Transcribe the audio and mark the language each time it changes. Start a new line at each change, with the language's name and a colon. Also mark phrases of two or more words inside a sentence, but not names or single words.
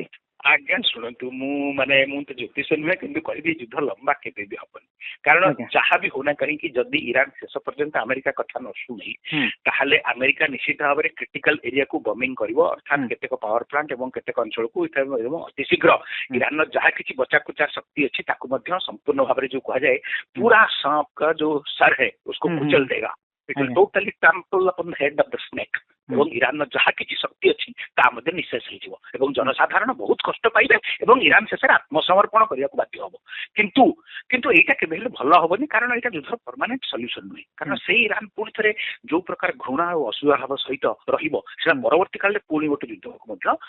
Odia: ଆଜ୍ଞା ଶୁଣନ୍ତୁ ମୁଁ ତ ଜ୍ୟୋତିଷ ନୁହେଁ କିନ୍ତୁ କହିବି ଯୁଦ୍ଧ ଲମ୍ବା କେବେ ବି ହବନି କାରଣ ଯାହା ବି ହଉନା କାହିଁକି ଯଦି ଇରାନ ଶେଷ ପର୍ଯ୍ୟନ୍ତ ଆମେରିକା କଥା ନ ଶୁଣେ ତାହେଲେ ଆମେରିକା ନିଶ୍ଚିତ ଭାବରେ
English: critical area
Odia: ବମିଂ କରିବ ଅର୍ଥାତ୍ କେତେକ
English: power plant
Odia: ଏବଂ କେତେକ ଅଞ୍ଚଳକୁ ଏବଂ ଅତି ଶୀଘ୍ର ଇରାନର ଯାହା କିଛି ବଚାକୁଚା ଶକ୍ତି ଅଛି ତାକୁ ମଧ୍ୟ ସମ୍ପୂର୍ଣ୍ଣ ଭାବରେ ଯୋଉ କୁହାଯାଏ ପୁରା
Hindi: साँप का
Odia: ଯୋଉ
Hindi: सर है उसको कुचल देगा
English: it will totally trample upon the head of the snake
Odia: ଏବଂ ଇରାନର ଯାହା କିଛି ଶକ୍ତି ଅଛି ତାହା ମଧ୍ୟ ନିଃଶେଷ ହେଇଯିବ ଏବଂ ଜନସାଧାରଣ ବହୁତ କଷ୍ଟ ପାଇବେ ଏବଂ ଇରାନ ଶେଷରେ ଆତ୍ମସମର୍ପଣ କରିବାକୁ ବାଧ୍ୟ ହବ କିନ୍ତୁ ଏଇଟା କେବେ ହେଲେ ଭଲ ହବନି କାରଣ ଏଇଟା ଯୁଦ୍ଧର
English: permanent solution
Odia: ନୁହେଁ କାରଣ ସେଇ ଇରାନ ପୁଣି ଥରେ ଯୋଉ ପ୍ରକାର ଘୃଣା ଆଉ ଅସୁଭାବ ସହିତ ରହିବ ସେଟା ପରବର୍ତ୍ତୀ କାଳରେ ପୁଣି ଗୋଟେ ଯୁଦ୍ଧକୁ ମଧ୍ୟ